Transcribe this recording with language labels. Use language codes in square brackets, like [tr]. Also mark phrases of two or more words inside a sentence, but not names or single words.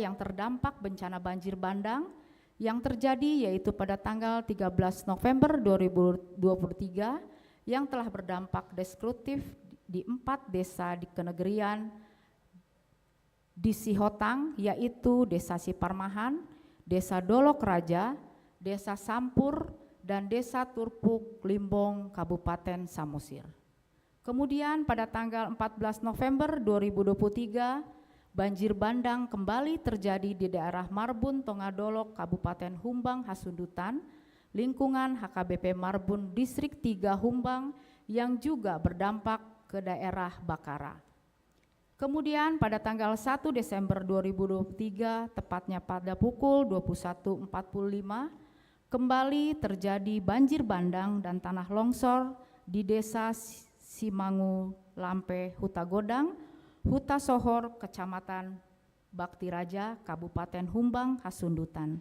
[id] yang terdampak bencana banjir bandang yang terjadi, yaitu pada tanggal 13 November 2023 yang telah berdampak destruktif di 4 desa di Kenegerian di Sihotang, yaitu Desa Siparmahan, Desa Dolok Raja, Desa Sampur, dan Desa Turpuk Limbong, Kabupaten Samosir. Kemudian pada tanggal 14 November 2023, banjir bandang kembali terjadi di daerah Marbun Tongadolok, Kabupaten Humbang Hasundutan, lingkungan HKBP Marbun Distrik 3 Humbang, yang juga berdampak ke daerah Bakara. Kemudian pada tanggal 1 Desember 2023, tepatnya pada pukul 21.45, Kembali terjadi banjir bandang dan tanah longsor di desa Simangu Lampe, Huta Godang, Huta Sohor, Kecamatan Bakti Raja, Kabupaten Humbang, Hasundutan.